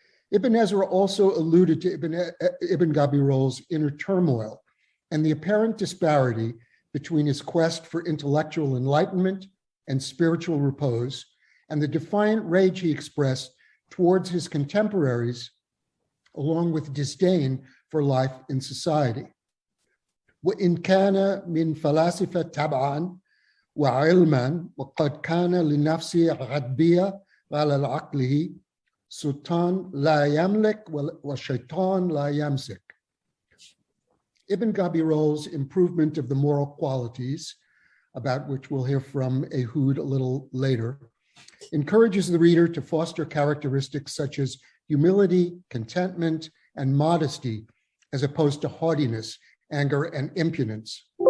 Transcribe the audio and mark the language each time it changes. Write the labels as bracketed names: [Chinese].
[English] Ibn Ezra also alluded to Ibn Gabirol's inner turmoil and the apparent disparity between his quest for intellectual enlightenment and spiritual repose, and the defiant rage he expressed towards his contemporaries, along with disdain for life in society. [Arabic] وإن كان من فلاسفة طبعا وعلما وقد كان لنفسه غضبية على عقله سلطان لا يملك والشيطان لا يمسك. [English] Ibn Gabirol's improvement of the moral qualities, about which we'll hear from Ehud a little later, encourages the reader to foster characteristics such as humility, contentment, and modesty, as opposed to haughtiness, anger, and impudence.